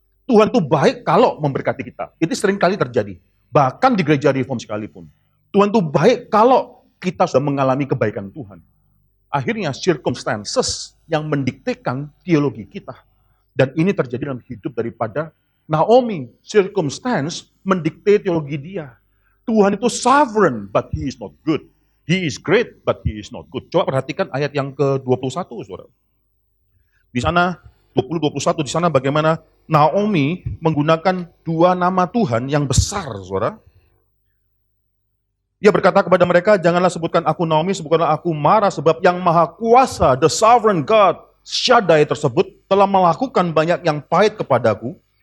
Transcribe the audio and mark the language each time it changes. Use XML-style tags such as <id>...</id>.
<id>Tuhan itu baik kalau memberkati kita. Itu seringkali terjadi. Bahkan di gereja reform sekalipun. Tuhan itu baik kalau kita sudah mengalami kebaikan Tuhan. Akhirnya circumstances yang mendiktekan teologi kita. Dan ini terjadi dalam hidup daripada Naomi. Circumstance mendikte teologi dia. Tuhan itu</id> <en>sovereign, but he is not good. He is great, but he is not good.</en> <id>Coba perhatikan ayat yang ke-21, saudara. Di sana, 20-21, di sana bagaimana Naomi menggunakan dua nama Tuhan yang besar, saudara. Dia berkata kepada mereka, janganlah sebutkan aku Naomi, sebutkanlah aku Mara, sebab yang maha kuasa,</id> <en>the sovereign God,</en> <id>Shaddai tersebut, telah melakukan banyak yang pahit kepadaku.</id>